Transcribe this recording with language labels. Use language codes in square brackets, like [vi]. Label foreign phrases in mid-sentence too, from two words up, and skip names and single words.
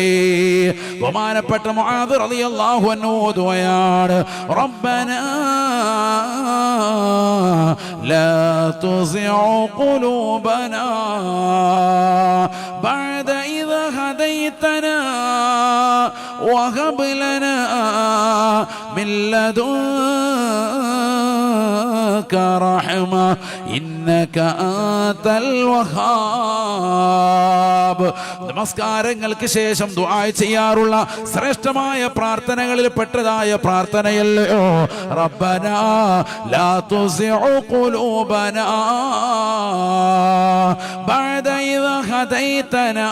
[ar] ബഹുമാനപ്പെട്ട മുആദ് رضي الله عنه ഓതുകയാണ്, ربنا لا تزغ قلوبنا بعد إذ هديتنا وهب لنا من لدنك رحمة إنك أنت الوهاب. [ml] നമസ്കാരങ്ങൾക്ക് ശേഷം ദുആ ചെയ്യാറുള്ള ശ്രേഷ്ഠമായ പ്രാർത്ഥനകളിൽ പെട്ടതായ പ്രാർത്ഥനയല്ലയോ [ar] ربنا لا تزغ قلوبنا بعد إذ هديتنا.